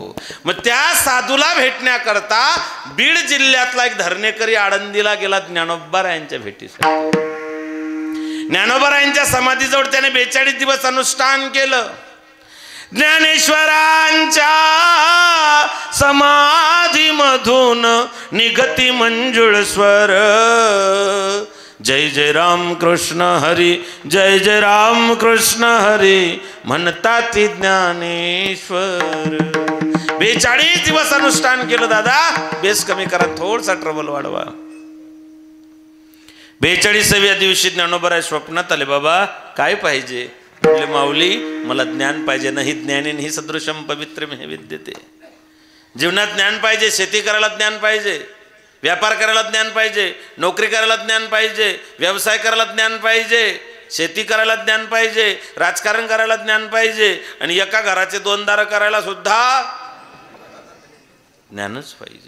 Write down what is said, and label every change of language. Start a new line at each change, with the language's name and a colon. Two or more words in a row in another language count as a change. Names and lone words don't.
Marathi: मग त्या साधूला भेटण्याकरता बीड जिल्ह्यातला एक धरणेकरी आळंदीला गेला ज्ञानोबारायांच्या भेटीसाठी. ज्ञानोबारायांच्या समाधीजवळ त्याने 42 दिवस अनुष्ठान केलं. ज्ञानेश्वरांच्या समाधीमधून निगती मंजुळ स्वर. जय जय राम कृष्ण हरी, जय जय राम कृष्ण हरी म्हणतात ज्ञानेश्वर. 42 दिवस अनुष्ठान केलं दादा. बेस कमी करा, थोडसा ट्रबल वाढवा. 42व्या दिवशी ज्ञानोबाराय स्वप्नात आले. बाबा काय पाहिजे? म्हटले माऊली मला ज्ञान पाहिजे.
Sanskrit: नाही ज्ञानेन ही सदृशम पवित्रम हे विद्यते.
Marathi: जीवनात ज्ञान पाहिजे. शेती करायला ज्ञान पाहिजे, व्यापार करायला ज्ञान पाहिजे, नोकरी करायला ज्ञान पाहिजे, व्यवसाय करायला ज्ञान पाहिजे, शेती करायला ज्ञान पाहिजे, राजकारण करायला ज्ञान पाहिजे, आणि एका घराचे 2 दार करायला सुद्धा ज्ञानच पाहिजे.